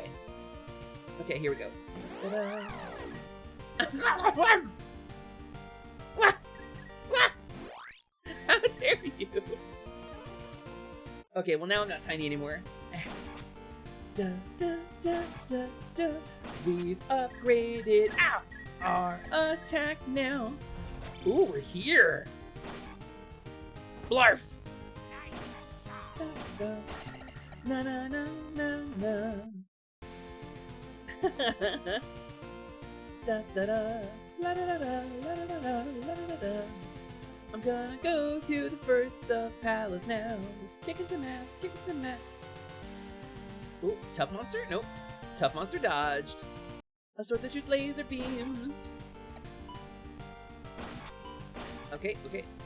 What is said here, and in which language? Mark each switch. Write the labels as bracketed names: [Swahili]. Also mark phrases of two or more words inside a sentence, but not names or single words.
[English] Okay, here we go. How dare you? Okay, well now I'm not tiny anymore. We've upgraded our attack now. Ooh, we're here. Blarf. Na na na na na. Da da da. La da da da. La da da da. La da da da. I'm gonna go to the first palace now. Kicking some ass. Kicking some ass. Ooh, tough monster? Nope. Tough monster dodged. A sword that shoots laser beams. Okay, okay.